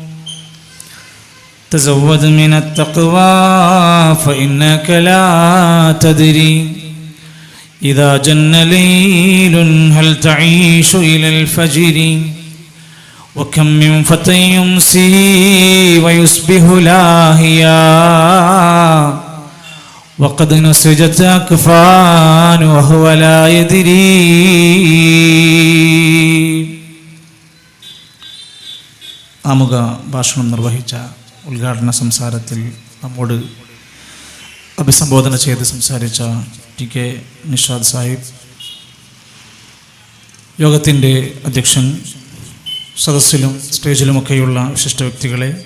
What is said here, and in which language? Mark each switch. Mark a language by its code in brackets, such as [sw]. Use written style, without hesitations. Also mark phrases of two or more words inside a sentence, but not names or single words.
[ar] تزود من التقوى فإنك لا تدري إذا جن ليل هل تعيش إلى الفجر. وكم من فتى يمسي ويصبح لاهيا وقد نسجت أكفان وهو لا يدري. [ml] ആമുഖ ഭാഷണം നിർവഹിച്ച ഉദ്ഘാടന സംസാരത്തിൽ നമ്മോട് അഭിസംബോധന ചെയ്ത് സംസാരിച്ച ടി കെ നിഷാദ് സാഹിബ്, യോഗത്തിൻ്റെ അധ്യക്ഷൻ, സദസ്സിലും സ്റ്റേജിലുമൊക്കെയുള്ള വിശിഷ്ട വ്യക്തികളെ,